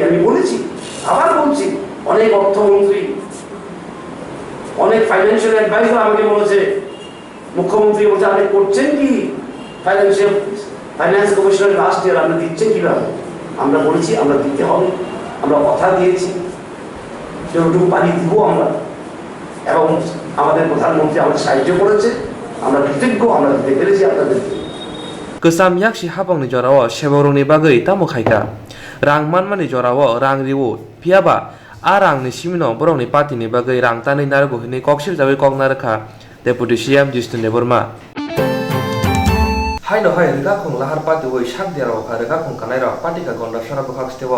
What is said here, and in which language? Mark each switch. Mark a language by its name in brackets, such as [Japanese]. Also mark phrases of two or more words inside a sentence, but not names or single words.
[Bangla] আমি বলেছি, আবার বলছি, অনেক অর্থমন্ত্রী, অনেক [English] financial adviser [Bangla] আমাকে বলেছে, মুখ্যমন্ত্রী বলছে আপনি করছেন কি ফাইন্যান্স কমিশনের [English] last year [Bangla] আপনি দিচ্ছেন কিভাবে? আমরা বলেছি আমরা দিতে হবে, আমরা কথা দিয়েছি, যতটুকু পানি দিব আমরা, এবং আমাদের প্রধানমন্ত্রী আমাদের সাহায্য করেছে, আমরা কৃতজ্ঞ, আমরা দিতে পেরেছি আপনাদেরকে। [Kok Borok] Kesam yakshi habang ni jorawo seborong ni bagui tamo khaika. Rang manmani jorawo rang riwo piaba a rang ni simino borong ni party ni bagui rang tani nargo hini kokshir jawi kok narkha [English] Deputy CM [Kok Borok] Justin Deborma. Haino hai rega khong lahar party woi shak dero kha rega khong kanai ro party ka gonda sara bukhak stewo.